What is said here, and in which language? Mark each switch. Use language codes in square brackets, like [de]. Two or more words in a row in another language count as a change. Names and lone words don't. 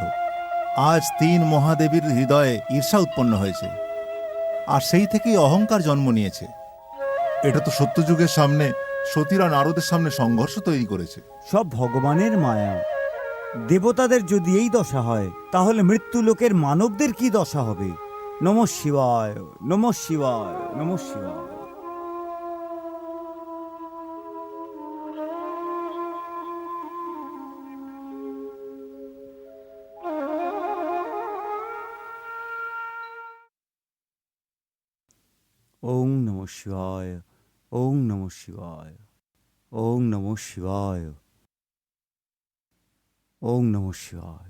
[bn] আজ 3 মহাদেবীর হৃদয়ে ঈর্ষা উৎপন্ন হয়েছে, আর সেই থেকেই অহংকার জন্ম নিয়েছে। এটা তো সত্যযুগের সামনে সতীরা নারদের সামনে সংঘর্ষ তৈরি করেছে। সব ভগবানের মায়া। দেবতাদের যদি এই দশা হয়, তাহলে মৃত্যুলোকের মানবদের কি দশা হবে? [sa] নমঃ শিবায়, নমঃ শিবায়, নমঃ শিবায়। ওম নমঃ শিবায়, ওম নমঃ শিবায়, ওম নমঃ শিবায়, ওম নমঃ শিবায়।